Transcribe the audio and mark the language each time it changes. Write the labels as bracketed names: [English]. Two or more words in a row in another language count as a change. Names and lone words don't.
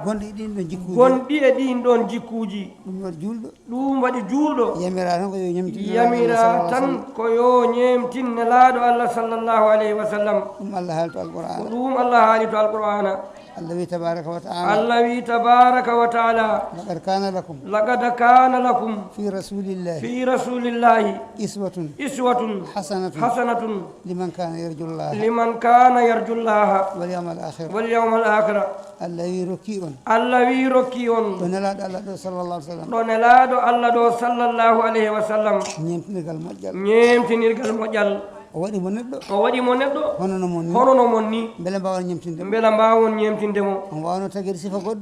[Fula] Gonɗi ɗin ɗon jikkuji. Gonɗi e ɗin ɗon jikkuji. Ɗum waɗi julɗo. Ɗum waɗi julɗo. Yamira tan ko yo ñamtin Yamira Nelaɗo Allah [Arabic] صلى الله عليه وسلم. [Fula] tan ko yo ñemtin nelaɗo Allah [Arabic] صلى الله عليه وسلم. [Fula] Ɗum Allah haali to Al-Qur'ana. Ko ɗum Allah haali to Al-Qur'ana. Allah wi [Arabic] تبارك وتعالى. [Fula] Allah wi [Arabic] تبارك وتعالى. لقد كان لكم. لقد كان لكم. في رسول الله. في رسول الله. إسوة. إسوة. حسنة. حسنة. لمن كان يرجو الله. لمن كان يرجو الله. واليوم الآخر. واليوم الآخر. [Fula] Allah wi rokki on. Allah wi rokki on. Ɗo nelaɗo Allah ɗo [Arabic] صلى الله عليه وسلم. [Fula] Ɗo nelaɗo Allah ɗo [Arabic] صلى الله عليه وسلم. [Fula] Ñemtinirgal moƴƴal. Ñemtinirgal moƴƴal. O waɗi mo neɗɗo. O waɗi mo neɗɗo. Hono no mon ni. Hono no mon ni. Beele mbawen ñemtinde mo. Beele mbawon ñemtinde mo. Omo wawno tagede sifa goɗɗo.